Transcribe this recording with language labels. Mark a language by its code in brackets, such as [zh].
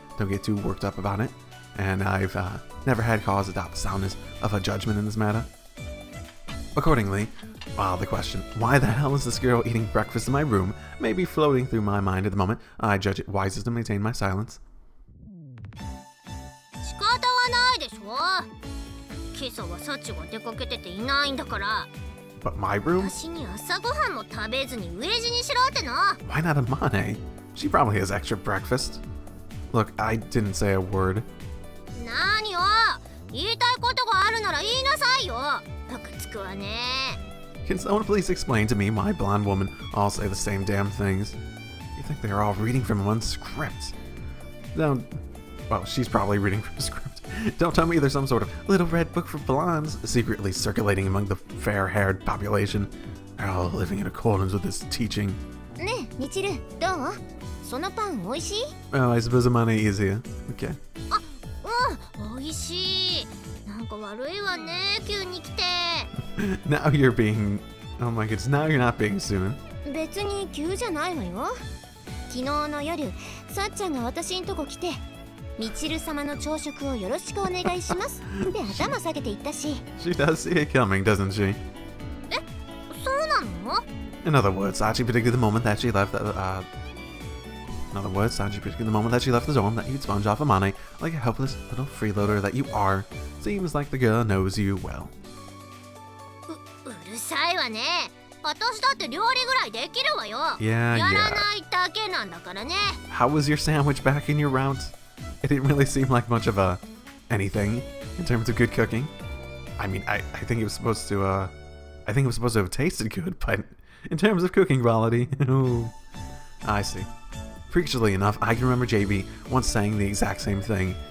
[en] Don't get too worked up about it. And I've never had cause to doubt the soundness of a judgment in this matter. Accordingly, while the question, why the hell is this girl eating breakfast in my room, may be floating through my mind at the moment, I judge it wisest to maintain my silence. [ja] 仕方はないでしょ今朝はサチが出かけてていないんだから [en] But my room? [ja] 私に朝ごはんも食べずに飢え死にしろってな [en] Why not Amane? She probably has extra breakfast. Look, I didn't say a word. [ja] 何よ言いたいことがあるなら言いなさいよムカつくわね [en] Can someone please explain to me why blonde women all say the same damn things? You think they're all reading from one script? Don't... Well, she's probably reading from a script. Don't tell me there's some sort of little red book for blondes secretly circulating among the fair-haired population. They're all living in accordance with this teaching. [ja] ねえミチルどうそのパン美味しい [en] Well, I suppose Amane is here. Okay. [ja] 美味しいなんか悪いわね急に来て [en] Now you're being... Oh my goodness, now you're not being soon. [ja] 別に急じゃないわよ昨日の夜さっちゃんが私んとこ来てミチル様の朝食をよろしくお願いしますって頭下げて言ったし [en] She does see it coming, doesn't she? [ja] そうなの [en] In other words, Sachi predicted the moment that she left In other words, Sachi predicted the moment that she left the dorm that you'd sponge off Amane like a helpless little freeloader that you are. Seems like the girl knows you well. [ja] うるさいわね私だって料理ぐらいできるわよ [en] Yeah, [ja] やら [en] yeah. [ja] ないだけなんだからね [en] How was your sandwich back in your route? It didn't really seem like much of anything in terms of good cooking. I mean, I think it was supposed to I think it was supposed to have tasted good, but in terms of cooking quality, ooh, I see. Freakishly enough, I can remember JB once saying the exact same thing.